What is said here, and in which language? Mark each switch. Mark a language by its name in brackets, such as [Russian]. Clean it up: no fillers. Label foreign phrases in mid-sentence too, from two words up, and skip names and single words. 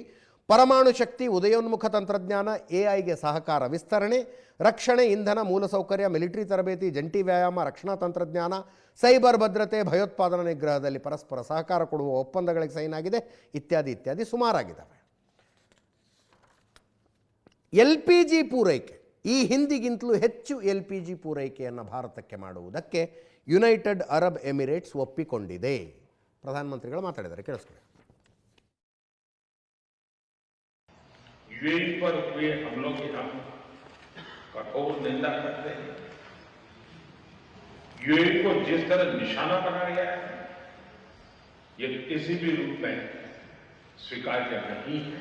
[Kannada] ಪರಮಾಣು ಶಕ್ತಿ, ಉದಯೋನ್ಮುಖ ತಂತ್ರಜ್ಞಾನ, AI ಗೆ ಸಹಕಾರ ವಿಸ್ತರಣೆ, ರಕ್ಷಣೆ, ಇಂಧನ, ಮೂಲಸೌಕರ್ಯ, ಮಿಲಿಟರಿ ತರಬೇತಿ, ಜಂಟಿ ವ್ಯಾಯಾಮ, ರಕ್ಷಣಾ ತಂತ್ರಜ್ಞಾನ, ಸೈಬರ್ ಭದ್ರತೆ, ಭಯೋತ್ಪಾದನಾ ನಿಗ್ರಹದಲ್ಲಿ ಪರಸ್ಪರ ಸಹಕಾರ ಕೊಡುವ ಒಪ್ಪಂದಗಳಿಗೆ ಸೈನ್ ಆಗಿದೆ, ಇತ್ಯಾದಿ ಇತ್ಯಾದಿ ಸುಮಾರಾಗಿದ್ದಾವೆ. LPG ಪೂರೈಕೆ, ಈ ಹಿಂದಿಗಿಂತಲೂ ಹೆಚ್ಚು LPG ಪೂರೈಕೆಯನ್ನು ಭಾರತಕ್ಕೆ ಮಾಡುವುದಕ್ಕೆ ಯುನೈಟೆಡ್ ಅರಬ್ ಎಮಿರೇಟ್ಸ್ ಒಪ್ಪಿಕೊಂಡಿದೆ. ಪ್ರಧಾನಮಂತ್ರಿಗಳು ಮಾತಾಡಿದ್ದಾರೆ, ಕೇಳಿಸ್ಕೊಳ್ಳಿ. [Hindi] UAE पर हुए हमलों की हम कठोर निंदा करते हैं। UAE को जिस तरह निशाना बनाया गया है, ये किसी भी रूप में स्वीकार्य नहीं है।